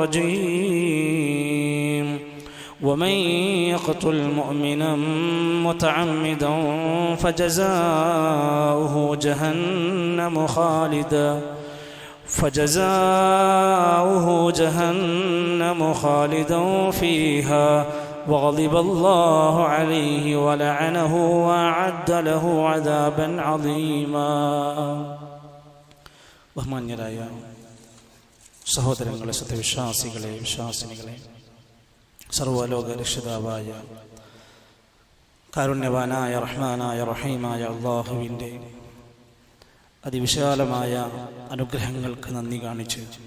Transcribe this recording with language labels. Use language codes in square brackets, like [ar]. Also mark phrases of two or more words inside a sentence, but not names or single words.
[ar] الرجيم ومن يقتل مؤمنا متعمدا فجزاؤه جهنم خالدا فيها وغضب الله عليه ولعنه وأعد له عذابا عظيما. [ml] ബഹുമാന്യരായ സഹോദരങ്ങളെ, സത്യവിശ്വാസികളെ, വിശ്വാസിനികളെ, സർവ്വലോക രക്ഷിതാവായ കാരുണ്യവാനായ റഹ്മാനായ റഹീമായ അല്ലാഹുവിൻ്റെ അതിവിശാലമായ അനുഗ്രഹങ്ങൾക്ക് നന്ദി കാണിച്ച്